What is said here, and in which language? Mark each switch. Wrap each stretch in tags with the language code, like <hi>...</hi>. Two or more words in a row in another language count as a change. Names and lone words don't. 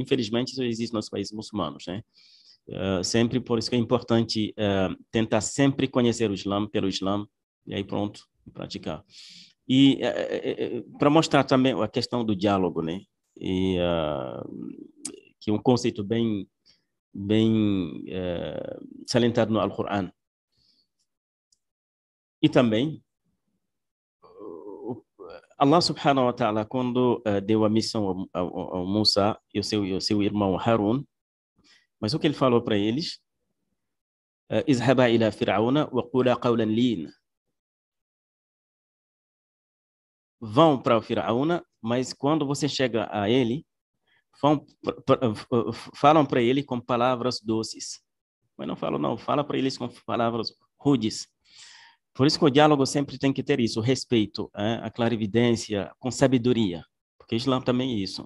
<pt>Infelizmente, isso existe nos países muçulmanos, né? Sempre, por isso que é importante tentar sempre conhecer o Islã pelo Islã, e aí pronto, praticar. E para mostrar também a questão do diálogo, né? E, que é um conceito bem salientado no Alcorão. E também,</pt> <ar>الله سبحانه وتعالى,</ar> <pt>quando deu a missão ao Musa e o seu irmão Harun, mas o que ele falou para eles?</pt> <ar>اذهبا إلى فرعون وقولا قولا لين.</ar> <pt>Vão para o Firaúna, mas quando você chega a ele, falam para ele com palavras doces. Mas não falam, não, fala para eles com palavras rudes. Por isso que o diálogo sempre tem que ter isso, o respeito, a clarividência, com sabedoria, porque o Islã também é isso.</pt>